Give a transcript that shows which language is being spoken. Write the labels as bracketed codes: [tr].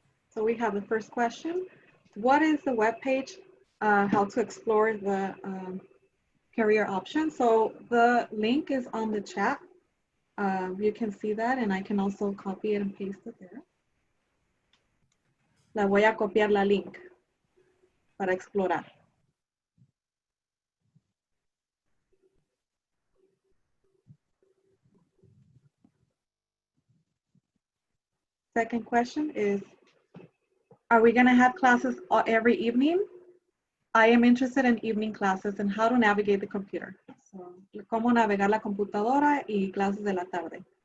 [en] So we have the first question. What is the web page? How to explore the career option. So the link is on the chat. You can see that, and I can also copy it and paste it there. [es] La voy a copiar la link para explorar. [en] Second question is, are we going to have classes every evening? I am interested in evening classes and how to navigate the computer. [es] So, cómo navegar la computadora y clases de la tarde.